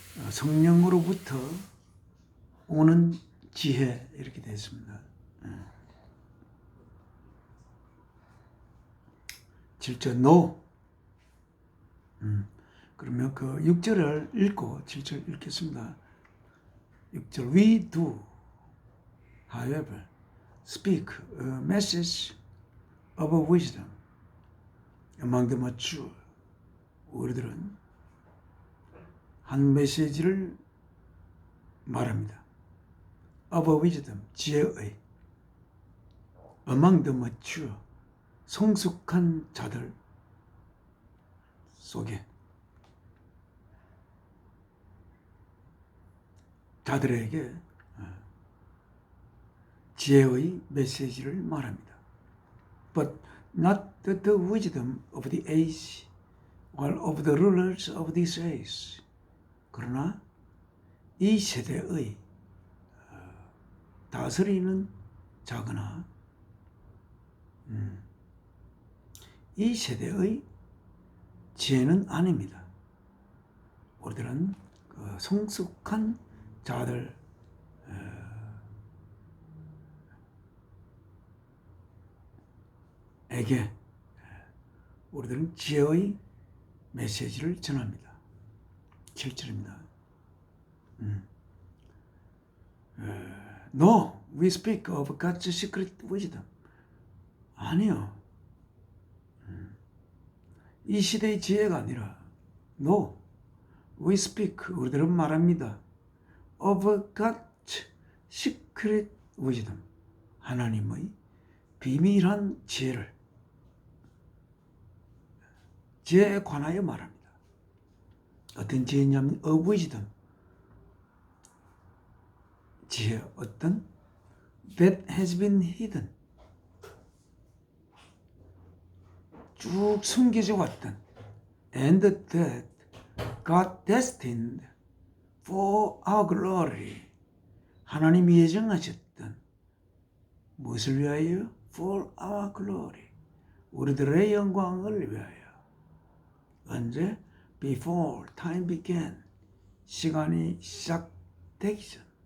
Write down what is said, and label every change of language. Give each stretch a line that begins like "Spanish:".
Korean: 성령으로부터 오는 지혜 이렇게 되어 있습니다. 7절 No. 그러면 그 6절을 읽고 7절 읽겠습니다.
English: 6절 We do, however, speak a message of wisdom among the mature.
Korean: 우리들은 한 메시지를 말합니다.
English: of wisdom,
Korean: 지혜의.
English: among the mature,
Korean: 성숙한 자들 속에. 자들에게 지혜의 메시지를 말합니다.
English: But not the wisdom of the age or of the rulers of this age.
Korean: 그러나 이 세대의 다스리는 자거나 이 세대의 지혜는 아닙니다. 우리들은 그 성숙한 자들 에게 우리들은 지혜의 메시지를 전합니다. 7절입니다.
English: No, we speak of God's secret wisdom.
Korean: 아니요. 이 시대의 지혜가 아니라
English: No, we speak,
Korean: 우리들은 말합니다.
English: of God's secret wisdom.
Korean: 하나님의 비밀한 지혜를 지혜에 관하여 말합니다. 어떤 지혜냐면
English: of wisdom.
Korean: 지혜 어떤
English: that has been hidden.
Korean: 쭉 숨겨져 왔던
English: and that God destined for our glory.
Korean: 하나님이 예정하셨던 무엇을 위하여?
English: For our glory.
Korean: 우리들의 영광을 위하여. 언제?
English: Before time began.
Korean: 시간이 시작되기 전.